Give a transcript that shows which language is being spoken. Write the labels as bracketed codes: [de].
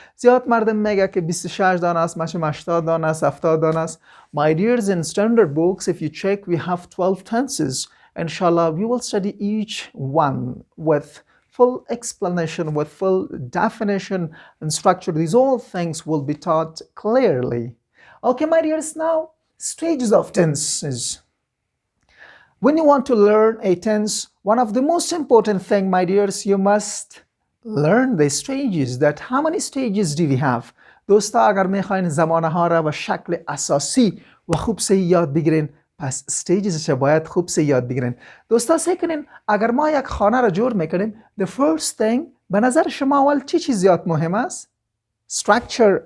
[fa] زیاد مردم میگه که 26 دانه است، مچم 80 دانه است، 70 دانه است. [en] My dears, in standard books if you check we have 12 tenses. Inshallah we will study each one with full explanation, with full definition and structure. These all things will be taught clearly. Okay, my dears, now stages of tenses. When you want to learn a tense, one of the most important thing, my dears, you must learn the stages. That how many stages do we have? [fa] دوستا اگر میخواین زمانه ها را به شکل اساسی و خوب سے یاد بگیرین پس stages باید خوب سے یاد بگیرین. دوستا سعی کنین اگر ما یک خانه را جور میکنیم [en] the first thing [fa] به نظر شما اول چی چیز زیاد مهم است؟ structure.